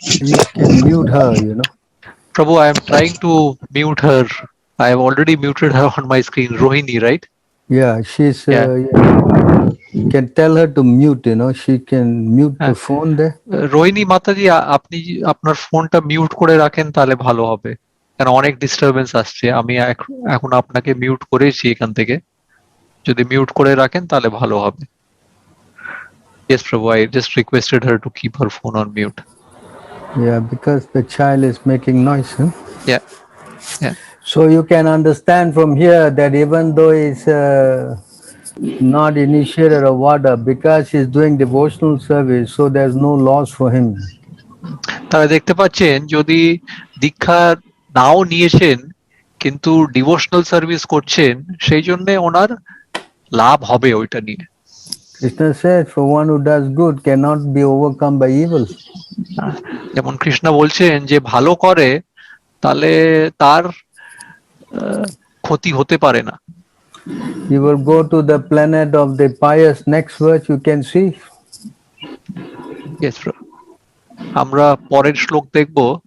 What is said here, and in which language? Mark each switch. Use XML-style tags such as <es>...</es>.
<en>You can mute her, you know. Prabhu, I am trying to mute her. I have already muted her on my screen. Rohini, right? Yeah, she's. You can tell her to mute. You know, she can mute the phone there.</en> <bn>Rohini মাতাজি, আপনি আপনার ফোনটা mute করে রাখেন তাহলে ভালো হবে, কারণ অনেক ডিস্টারবেন্স আসছে। আমি এখন আপনাকে মিউট করেছি এখান থেকে, যদি মিউট করে রাখেন তাহলে ভালো হবে।</bn> <en>Yes, Prabhu, I just requested her to keep her phone on mute. Yeah, because the child is making noise. Huh? Yeah. So you can understand from here that even though he's not initiated or whatever, because he's doing devotional service, so there's no loss for him.</en> <bn>তারা দেখতে পাচ্ছেন যদি দীক্ষা নাও নিয়েছেন কিন্তু devotional service করছেন, সেই জন্য ওনার লাভ হবে ওইটা নিয়ে।</bn> <en>Krishna says, for one who does good cannot be overcome by evil.</en> <bn>যেমন কৃষ্ণ বলছেন যে ভালো করে তাহলে তার ক্ষতি হতে পারে না।</bn> <en>You will go to the planet of the pious. Next verse you can see. Yes, bro.</en> <bn>আমরা পরের শ্লোক দেখব।</bn>